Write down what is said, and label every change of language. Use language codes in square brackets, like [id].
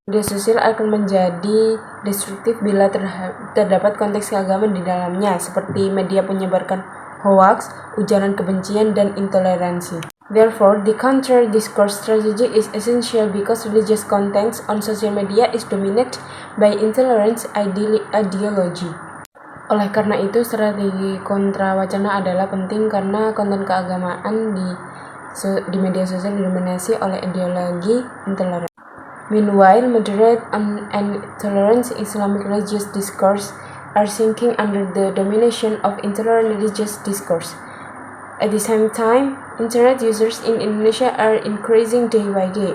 [id] Media sosial akan menjadi destruktif bila terdapat konteks keagamaan di dalamnya, seperti media menyebarkan hoax, ujaran kebencian, dan intoleransi. [en] Therefore, the counter-discourse strategy is essential because religious content on social media is dominated by intolerance ideology. [id] Oleh karena itu, strategi kontra wacana adalah penting karena konten keagamaan di media sosial didominasi oleh ideologi intoleransi. [en] Meanwhile, moderate and tolerant Islamic religious discourse are sinking under the domination of intolerant religious discourse. At the same time, internet users in Indonesia are increasing day by day.